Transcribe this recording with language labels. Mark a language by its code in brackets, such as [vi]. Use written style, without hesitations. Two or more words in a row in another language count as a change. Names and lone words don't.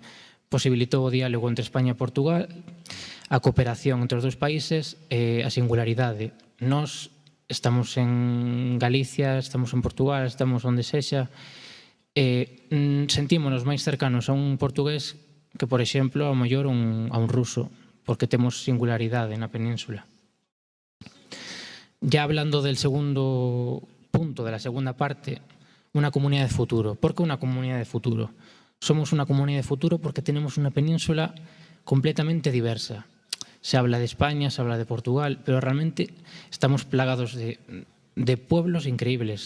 [gl] Posibilitou o diálogo entre España e Portugal, a cooperación entre os dous países e a singularidade. Nós estamos en Galicia, estamos en Portugal, estamos onde sexa, e sentímonos máis cercanos a un portugués que, por exemplo, ao mellor a un ruso, porque temos singularidade na península. [es] Ya hablando del segundo punto, de la segunda parte, una comunidad de futuro. ¿Por qué una comunidad de futuro? Somos una comunidad de futuro porque tenemos una península completamente diversa. Se habla de España, se habla de Portugal, pero realmente estamos plagados de pueblos increíbles.